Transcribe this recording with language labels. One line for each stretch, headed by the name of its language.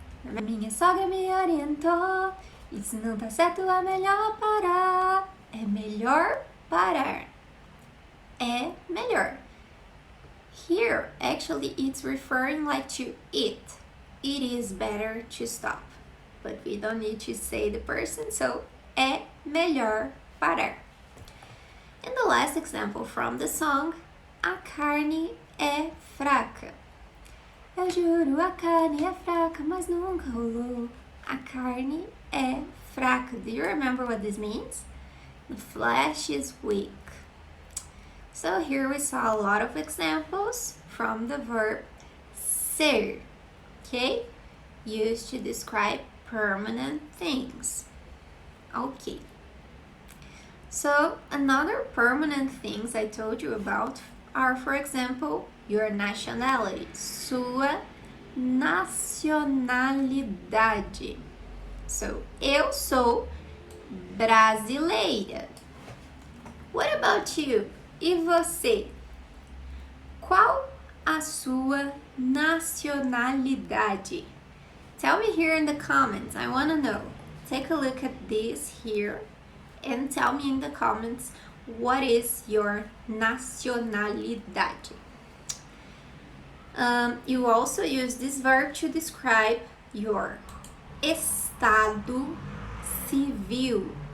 Portuguese: Minha sogra me orientou. Isso não tá certo, é melhor parar. É melhor parar. É melhor.
English: Here, actually, it's referring like to it. It is better to stop. But we don't need to say the person, so é melhor parar. And the last example from the song, a carne é fraca.
Portuguese: Eu juro, a carne é fraca, mas nunca rolou. A carne é fraca.
English: Do you remember what this means? The flesh is weak. So here we saw a lot of examples from the verb ser, okay? Used to describe permanent things. Okay. So another permanent things I told you about are, for example, your nationality, sua nacionalidade.
Portuguese: So, eu sou brasileira. What about you? E você? Qual a sua nacionalidade?
English: Tell me here in the comments. I want to know. Take a look at this here and tell me in the comments what is your nacionalidade. You also use this verb to describe your estado civil.